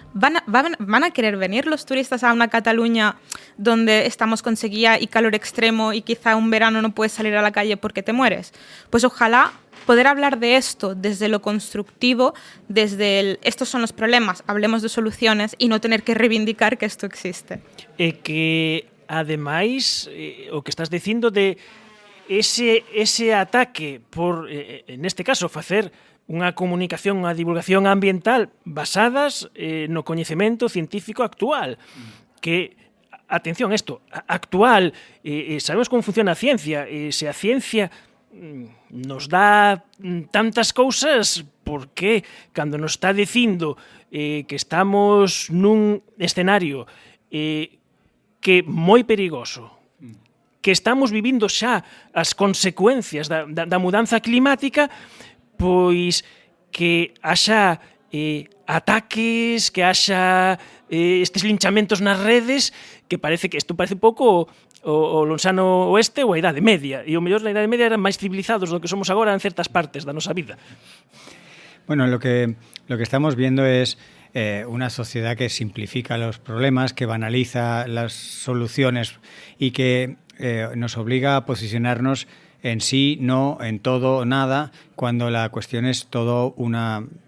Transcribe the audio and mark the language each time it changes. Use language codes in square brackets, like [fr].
[es] ¿Van a querer venir los turistas a una Cataluña donde estamos con sequía y calor extremo y quizá un verano no puedes salir a la calle porque te mueres? Pues ojalá poder hablar de esto desde lo constructivo, desde estos son los problemas, hablemos de soluciones y no tener que reivindicar que esto existe. [gl] Que, ademais, o que estás dicindo de ese ataque por, en este caso, facer unha comunicación, unha divulgación ambiental basadas no coñecemento científico actual, que, atención, isto, actual, sabemos como funciona a ciencia, se a ciencia nos dá tantas cousas, porque cando nos está dicindo que estamos nun escenario que moi perigoso, que estamos vivindo xa as consecuencias da mudanza climática, pois que haxa ataques, que haxa estes linchamentos nas redes, que parece que isto parece un pouco o Lonsano Oeste ou a Idade Media, e o mellor na Idade Media eran máis civilizados do que somos agora en certas partes da nosa vida. [es] Bueno, lo que estamos viendo es una sociedad que simplifica los problemas, que banaliza las soluciones y que nos obliga a posicionarnos en sí, no, en todo, nada, cuando la cuestión es todo una